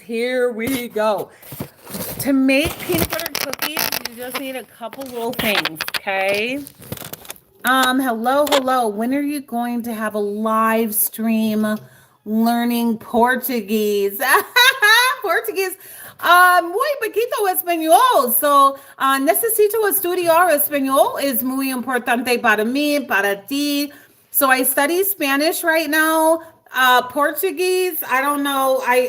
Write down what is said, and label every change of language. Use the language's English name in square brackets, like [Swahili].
[English] Here we go. To make peanut butter cookies, you just need a couple little things, okay? Hello. When are you going to have a live stream learning Portuguese? [Spanish] Portuguese. Muy poquito español. [English] So, [Spanish] necesito estudiar español. Es muy importante para mí, para ti. [English] So I study Spanish right now. Portuguese, I don't know.